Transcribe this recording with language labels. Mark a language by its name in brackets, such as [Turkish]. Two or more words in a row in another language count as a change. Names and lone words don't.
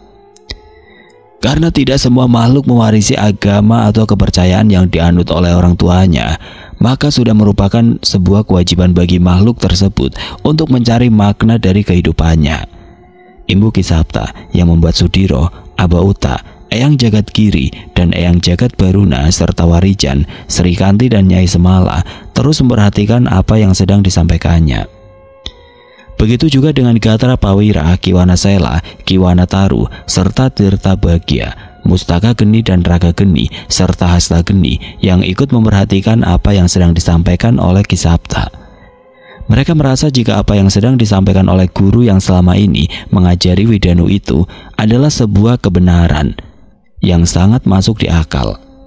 [Indonesian] "Karena tidak semua makhluk mewarisi agama atau kepercayaan yang dianut oleh orang tuanya, maka sudah merupakan sebuah kewajiban bagi makhluk tersebut untuk mencari makna dari kehidupannya," imbu Ki Sabta yang membuat Sudiro, Aba Uta, Eyang Jagat Giri, dan Eyang Jagat Baruna serta Warijan, Sri Kanti dan Nyai Semala terus memperhatikan apa yang sedang disampaikannya. Begitu juga dengan Gatra Pawira, Kiwana Sela, Kiwana Taru, serta Tirta Bagya, Mustaka Geni dan Raga Geni, serta Hasta Geni yang ikut memperhatikan apa yang sedang disampaikan oleh Ki Sabta. Mereka merasa jika apa yang sedang disampaikan oleh guru yang selama ini mengajari Widanu itu adalah sebuah kebenaran yang sangat masuk di akal.